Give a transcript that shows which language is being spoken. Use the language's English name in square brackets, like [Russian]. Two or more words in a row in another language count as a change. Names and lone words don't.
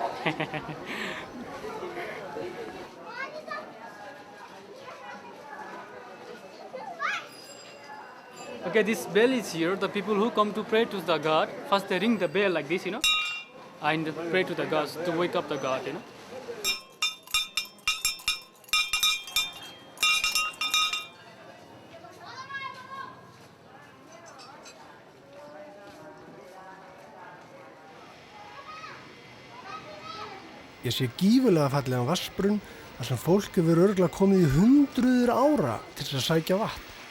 [English] Okay, this bell is here. The people who come to pray to the god, first they ring the bell like this, and pray to the gods to wake up the god, [Icelandic] Ég sé gífurlega fallegan vatnsbrunn þar sem fólk hefur örugglega komið í hundruður ára til þess að sækja vatn.